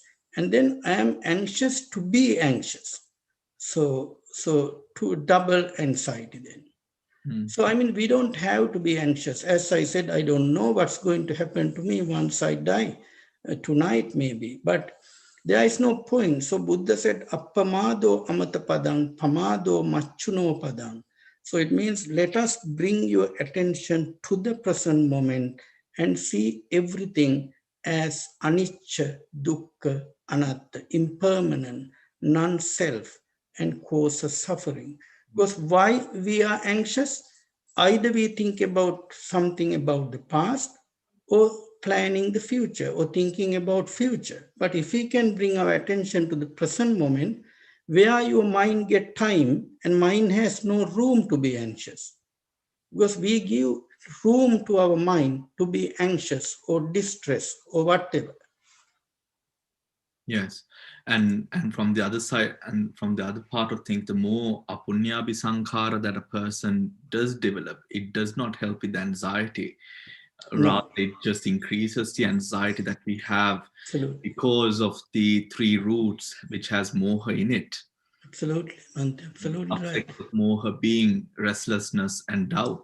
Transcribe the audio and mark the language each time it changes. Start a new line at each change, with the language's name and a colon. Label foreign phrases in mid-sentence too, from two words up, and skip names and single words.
English: And then I am anxious to be anxious. So to double anxiety then. So I mean, we don't have to be anxious. As I said, I don't know what's going to happen to me once I die, tonight maybe, but there is no point. So Buddha said,
Pali: appamado amata padang, pamado machuno padang.
English: So it means, let us bring your attention to the present moment and see everything as
Pali: anicca, dukkha, anatta,
English: impermanent, non-self, and causes suffering. Because why we are anxious? Either we think about something about the past, or planning the future, or thinking about future. But if we can bring our attention to the present moment, where your mind get time, and mind has no room to be anxious, because we give room to our mind to be anxious or distressed or whatever. Yes, and from the other side, and from the other part of things, the more
Pali: apunyabhi sankhara
English: that a person does develop, it does not help with anxiety. Rather, it just increases the anxiety that we have. Absolutely. Because of the three roots which has moha in it. Absolutely, absolutely right. Of moha being restlessness and doubt.